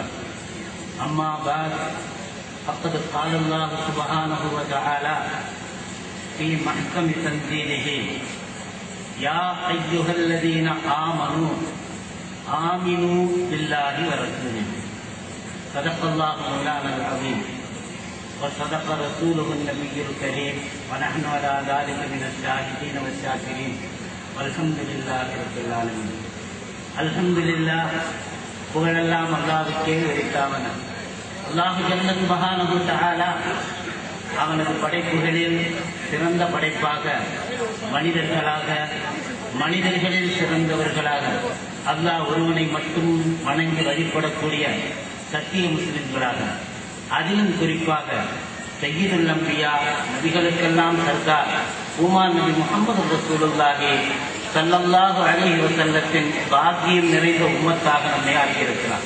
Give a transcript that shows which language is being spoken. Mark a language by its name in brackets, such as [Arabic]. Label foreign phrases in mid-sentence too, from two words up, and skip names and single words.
[Arabic] أما بعد فقد قال الله سبحانه وتعالى في محكم تنزيله: يا أيها الذين آمنوا آمنوا بالله ورسوله. صدق الله مولانا العظيم وصدق رسوله النبي الكريم ونحن على ذلك من الشاهدين والشاكرين والحمد لله رب العالمين. الحمد لله. [Tamil] புகழெல்லாம் அல்லாஹ்வுக்கே உரித்தாவன. [Arabic] الله جل سبحانه وتعالى [Tamil] அவனது படைப்புகளில் சிறந்த படைப்பாக மனிதர்களில் சிறந்தவர்களாக அல்லாஹ் ஒருவனை மட்டும் வணங்கி வழிபடக்கூடிய சத்திய முஸ்லிம்களாக, அதிலும் குறிப்பாக [Arabic] سيد الأنبياء [Tamil] நபிகளுக்கெல்லாம் சர்தார் உமார் நபி முஹம்மது [Arabic] رسول الله صلى الله عليه وسلم [Tamil] பாக்கியம் நிறைந்த உம்மத்தாக நம்மை ஆக்கியிருக்கிறார்.